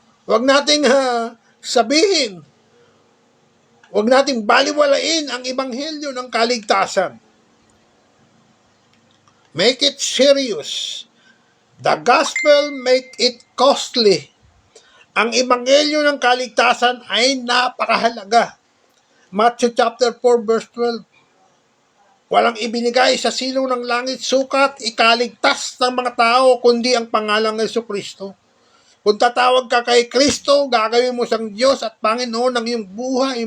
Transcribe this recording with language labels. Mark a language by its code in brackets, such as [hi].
[tl] Huwag nating sabihin, huwag nating baliwalain ang ebanghelyo ng kaligtasan. [en] Make it serious. The gospel make it costly. [tl] Ang ebanghelyo ng kaligtasan ay napakahalaga. Matthew chapter 4 verse 12. Walang ibinigay sa silong ng langit sukat ikaligtas ng mga tao kundi ang pangalang ng Jesucristo. Kung tatawag ka kay Kristo, gagawin mo siyang Diyos at Panginoon ng iyong buhay.